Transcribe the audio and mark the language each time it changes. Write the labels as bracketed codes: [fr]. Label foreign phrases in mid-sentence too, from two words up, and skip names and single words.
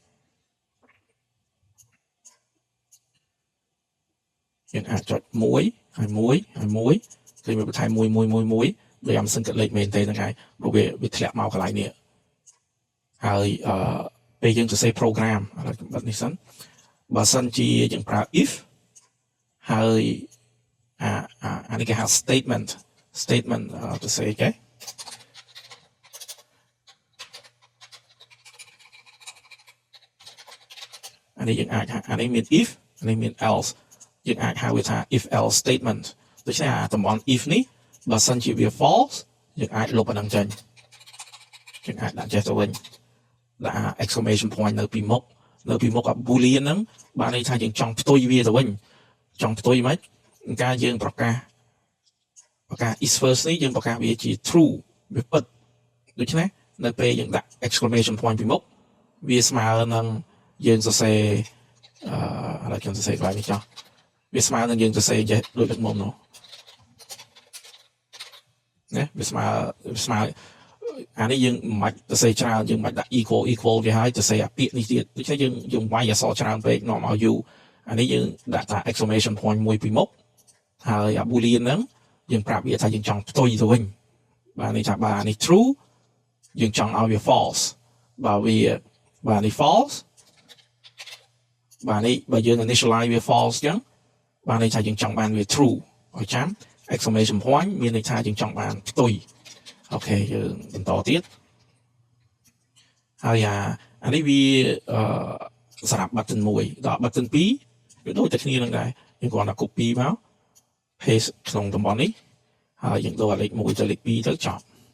[km] យើងអាចចុច1ហើយ1ហើយ1គឺវាបន្ថែម1ដោយអំសឹងកលេខមែនទេហ្នឹងហើយព្រោះវាធ្លាក់មកកន្លែងនេះហើយពេលយើងសរសេរ program ឥឡូវបិទនេះសិនបើសិនជាយើងប្រើ if ហើយអានេះគេហៅ statement ទៅសេគេ អានេះយើងអាចអានេះមាន if អានេះមាន elseយើងអាចហៅវាថា [en] if else statement [km] ដូច្នេះតំបន់ if នេះបើសិនជា វា false យើងអាចលុបអានឹងចេញយើងអាចដាក់ចេះទៅវិញដាក់ [en] exclamation point [km] នៅពីមុខអា boolean ហ្នឹងបានន័យថាយើងចង់ផ្ទុយវាទៅវិញចង់ផ្ទុយមិនការយើងប្រកាស is first នេះយើងប្រកាសវាជា true វាពិតដូច្នេះនៅពេលយើងដាក់ [en] exclamation point [km] ពីមុខវាស្មើនឹងយើងសរសេរឥឡូវខ្ញុំសរសេរកន្លែងនេះចោះវាស្មើនឹងយើងសរសេរចេះដូចទឹកមុំនោះ ណាវាស្មើអានេះយើងមិនបាច់សរសេរច្រើនយើងមិនបាច់ដាក់ equal វាហើយសរសេរអាពាក្យនេះទៀតដូច្នេះយើងវាយអក្សរច្រើនពេកនាំឲ្យយូរអានេះយើងដាក់ថា [en] exclamation point [km] មួយពីមុខហើយអា boolean ហ្នឹងយើងប្រាប់វាថាយើងចង់ផ្ទុយទៅវិញបាទនេះថាបាទនេះ true យើងចង់ឲ្យវា false បាទនេះ false បាទនេះបើយើង initialize វា false ចឹងបានន័យថាយើងចង់បានវា true ឲ្យចាំ [en] exclamation point [km] មានន័យថាយើងចង់បានផ្ទុយអូខេយើងបន្តទៀតហើយអានេះវាសម្រាប់ button 1ដល់ button 2វាដូចតែគ្នានឹងដែរយើងគ្រាន់តែ copy មក paste ក្នុងតំបន់នេះហើយយើងដូរលេខ1ទៅលេខ2ទៅចប់